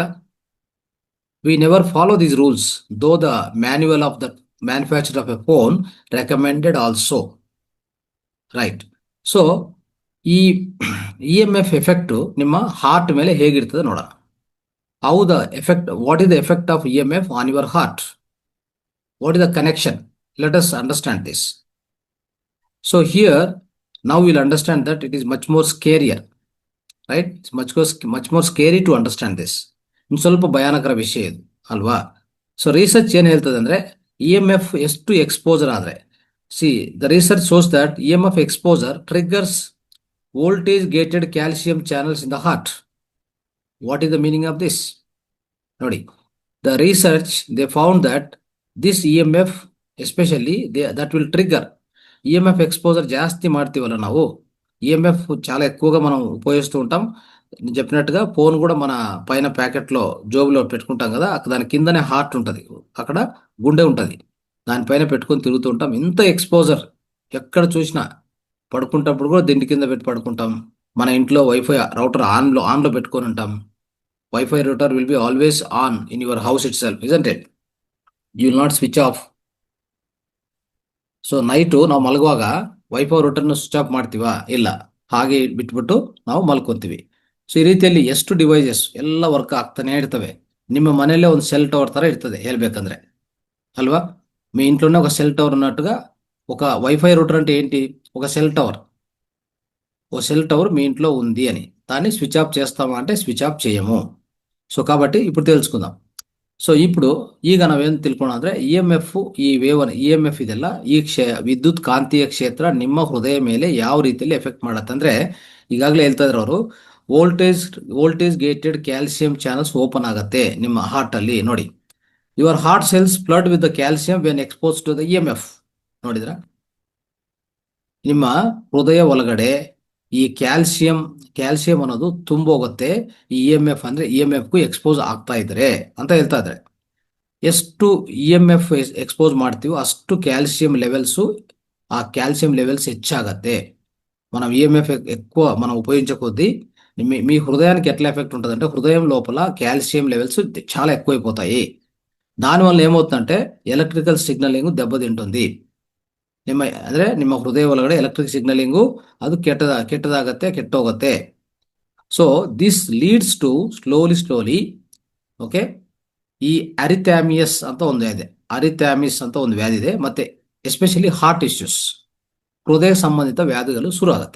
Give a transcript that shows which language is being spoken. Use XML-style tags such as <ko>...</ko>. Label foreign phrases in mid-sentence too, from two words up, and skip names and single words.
<en>we never follow these rules though the manual of the manufacture of a phone recommended also.</en> <kn>ರೈಟ್. ಸೊ ಈ</kn> <en>EMF effect</en> <kn>ನಿಮ್ಮ ಹಾರ್ಟ್ ಮೇಲೆ ಹೇಗಿರ್ತದೆ ನೋಡೋಣ.</kn> <en>how the effect, what is the effect of EMF on your heart? what is the connection? let us understand this. So here, now we'll understand that it is much more scarier, right? It's much more scary to understand this.</en> <kn>ಇನ್ನು ಸ್ವಲ್ಪ ಭಯಾನಕರ ವಿಷಯ ಇದು ಅಲ್ವಾ?</kn> <en>so research</en> <kn>ಏನು ಹೇಳ್ತದೆ ಅಂದರೆ, EMF ಎಷ್ಟು ಎಕ್ಸ್ಪೋಜರ್ ಆದರೆ,</kn> <en>the research shows that EMF exposure triggers voltage gated calcium channels in the heart. What is the meaning of this? ನೋಡಿ, the research, they found that this EMF especially that will trigger EMF</en> <te>ఎక్స్పోజర్ జాస్తి</te> <kn>ಮಾಡ್ತೀవಲ್ಲ ನಾವು,</kn> <te>EMF చాలా ఎక్కువగా మనం ఉపయోగిస్తూ ఉంటాం. నేను చెప్పినట్టుగా ఫోన్ కూడా మన పైన ప్యాకెట్లో జోబులో పెట్టుకుంటాం కదా, దాని కిందనే హార్ట్ ఉంటుంది, అక్కడ గుండె ఉంటుంది, దానిపైన పెట్టుకొని తిరుగుతూ ఉంటాం. ఇంత ఎక్స్పోజర్ ఎక్కడ చూసినా, పడుకుంటప్పుడు కూడా దిండి కింద పెట్టి పడుకుంటాం. మన ఇంట్లో వైఫై రౌటర్ ఆన్లో పెట్టుకొని ఉంటాం.</te> <en>WiFi router will be always on in your house itself, isn't it? you will not switch off.</en> <kn>ಸೊ ನೈಟು ನಾವು ಮಲಗುವಾಗ ವೈಫೈ ರೂಟರ್ನ</kn> <en>switch off</en> <kn>ಮಾಡ್ತೀವಾ? ಇಲ್ಲ, ಹಾಗೆ ಬಿಟ್ಬಿಟ್ಟು ನಾವು ಮಲ್ಕೊಂತೀವಿ. ಸೊ ಈ ರೀತಿಯಲ್ಲಿ ಎಷ್ಟು ಡಿವೈಸಸ್ ಎಲ್ಲ ವರ್ಕ್ ಆಗ್ತಾನೆ ಇರ್ತವೆ. ನಿಮ್ಮ ಮನೆಯಲ್ಲೇ ಒಂದು</kn> <en>cell tower</en> <kn>ತರ ఇರ್ತದೆ ಹೇಳ್ಬೇಕಂದ್ರೆ, అల్వా?</kn> <te>మీ ఇంట్లోనే ఒక</te> <en>cell tower</en> <te>ఉన్నట్టుగా ఒక వైఫై రూటర్ అంటే ఏంటి? ఒక</te> <en>cell tower.</en> <te>ఓ</te> <en>cell tower</en> <te>మీ ఇంట్లో ఉంది అని, దాన్ని</te> <en>switch off</en> <te>చేస్తామా అంటే</te> <en>switch off</en> <te>చేయము. సో కాబట్టి ఇప్పుడు తెలుసుకుందాం.</te> <kn>ಸೊ ఇప్పుడు ಈಗ ನಾವೇನು ತಿಳ್ಕೊಳ್ಳೋಣ ಅಂದರೆ, EMF, ಈ EMF ಇದೆಲ್ಲ, ಈ ವಿದ್ಯುತ್ ಕಾಂತೀಯ ಕ್ಷೇತ್ರ ನಿಮ್ಮ ಹೃದಯ ಮೇಲೆ ಯಾವ ರೀತಿಯಲ್ಲಿ ಎಫೆಕ್ಟ್ ಮಾಡತ್ತೆ ಅಂದರೆ, ಈಗಾಗಲೇ ಹೇಳ್ತಾ ಇದ್ರು ಅವರು,</kn> <en>voltage gated calcium channels open</en> <kn>ಆಗುತ್ತೆ ನಿಮ್ಮ ಹಾರ್ಟ್ ಅಲ್ಲಿ.</kn> <en>ನೋಡಿ, your heart cells flood with the calcium when expose to the EMF.</en> <kn>ನೋಡಿದ್ರ, ನಿಮ್ಮ ಹೃದಯ ಒಳಗಡೆ ಈ ಕ್ಯಾಲ್ಸಿಯಂ ಅನ್ನೋದು ತುಂಬೋಗುತ್ತೆ ಈ EMF ಅಂದ್ರೆ EMFಗೂ ಎಕ್ಸ್ಪೋಸ್ ಆಗ್ತಾ ಇದ್ರೆ ಅಂತ ಹೇಳ್ತಾ ಇದ್ದಾರೆ. ಎಷ್ಟು EMF ಎಕ್ಸ್ಪೋಸ್ ಮಾಡ್ತೀವೋ ಅಷ್ಟು</kn> <en>calcium levels</en> <kn>ಹೆಚ್ಚాగತ್ತೆ.</kn> <te>మనం EMF ఎక్కువ మనం ఉపయోగించకొద్దీ మీ హృదయానికి ఎట్లా ఎఫెక్ట్ ఉంటుందంటే, హృదయం లోపల</te> <en>calcium levels</en> <te>చాలా ఎక్కువైపోతాయి. దానివల్ల ఏమవుతుందంటే</te> <en>electrical signaling</en> <te>దెబ్బతింటుంది.</te> <kn>ನಿಮ್ಮ ಹೃದಯ ಒಳಗಡೆ</kn> <en>electric signaling</en> <kn>ಅದು ಕೆಟ್ಟೋಗುತ್ತೆ.</kn> <en>so this leads to slowly, okay,</en> <kn>ಈ ಅರಿಥ್ಯಾಮಿಸ್ ಅಂತ ಒಂದು ವ್ಯಾಧಿ ಇದೆ, ಮತ್ತೆ</kn> <en>especially heart issues,</en> <kn>ಹೃದಯ ಸಂಬಂಧಿತ ವ್ಯಾಧಿಗಳು ಶುರು ಆಗುತ್ತೆ.</kn>